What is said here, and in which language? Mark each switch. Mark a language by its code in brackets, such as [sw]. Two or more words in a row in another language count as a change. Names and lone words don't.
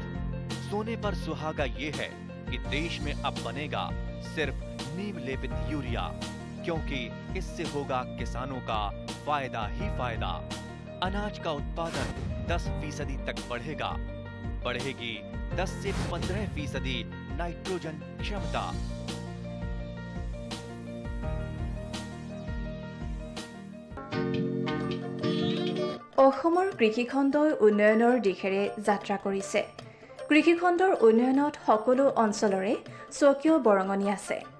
[hi] सोने पर सुहागा ये है कि देश में अब बनेगा सिर्फ नीम लेपित यूरिया, क्योंकि इससे होगा किसानों का फायदा ही फायदा। अनाज का उत्पादन 10% तक बढ़ेगा। बढ़ेगी 10 से 15% नाइट्रोजन क्षमता। [as] অসমৰ কৃষিখণ্ডই উন্নয়নৰ দিশেৰে যাত্ৰা কৰিছে। কৃষিখণ্ডৰ উন্নয়নত সকলো অঞ্চলৰে স্বকীয় বৰঙণি আছে।